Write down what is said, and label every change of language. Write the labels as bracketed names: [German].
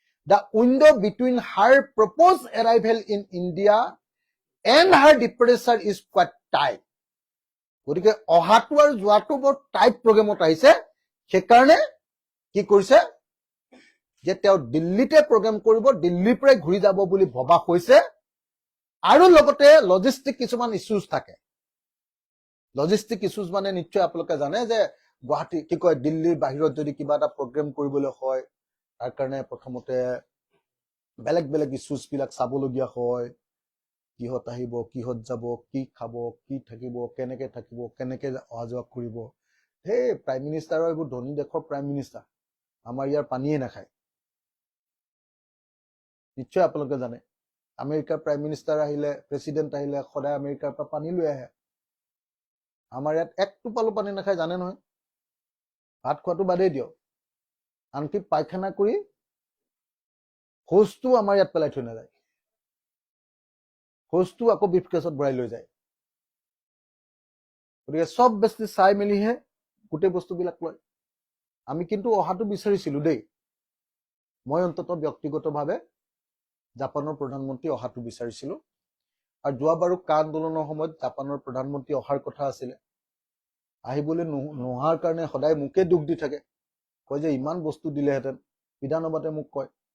[English] The window between her proposed arrival in India and her departure is quite tight. [Assamese] গতিকে অহাটো আৰু যোৱাটো বৰ টাইট প্ৰগ্ৰেমত আহিছে। সেইকাৰণে কি কৰিছে যে তেওঁ দিল্লীতে প্ৰগ্ৰেম কৰিব, দিল্লীৰ পৰাই ঘূৰি যাব বুলি ভবা হৈছে। আৰু লগতে লজিষ্টিক কিছুমান ইছ্যুজ থাকে। লজিষ্টিক ইছ্যুজ মানে নিশ্চয় আপোনালোকে জানে যে গুৱাহাটী দিল্লীৰ বাহিৰত যদি কিবা এটা প্ৰগ্ৰেম কৰিবলৈ হয়, তাৰ কাৰণে প্ৰথমতে বেলেগ বেলেগ ইছ্যুজ বিলাক চাবলগীয়া হয়। কিহত আহিব, কিহত যাব, কি খাব, কি থাকিব, কেনেকে অহা যোৱা কৰিব। সেই প্ৰাইম মিনিষ্টাৰৰ এইবোৰ ধনী দেশৰ প্ৰাইম মিনিষ্টাৰ, আমাৰ ইয়াৰ পানীয়ে নাখায়। নিশ্চয় আপোনালোকে জানে আমেৰিকাৰ প্ৰাইম মিনিষ্টাৰ আহিলে, প্ৰেচিডেণ্ট আহিলে সদায় আমেৰিকাৰ পৰা পানী লৈ আহে। আমাৰ ইয়াত এক টোপালো পানী নাখায়, জানে নহয়। ভাত খোৱাটো বাদেই দিয়ক, আনকি পায়খানা কৰি শৌচটো আমাৰ ইয়াত পেলাই থৈ নাযায়, শৌচটো আকৌ ব্ৰিফকেছত ভৰাই লৈ যায়। গতিকে চব বেছি চাই মেলিহে গোটেই বস্তুবিলাক লয়। আমি কিন্তু অহাটো বিচাৰিছিলো দেই, মই অন্ততঃ ব্যক্তিগতভাৱে জাপানৰ প্ৰধানমন্ত্ৰী অহাটো বিচাৰিছিলো। আৰু যোৱাবাৰো কা আন্দোলনৰ সময়ত জাপানৰ প্ৰধানমন্ত্ৰী অহাৰ কথা আছিলে, আহিবলৈ নোহাৰ কাৰণে সদায় মোকে দুখ দি থাকে, কয় যে ইমান বস্তু দিলেহেঁতেন। বিধানসভাতে মোক কয়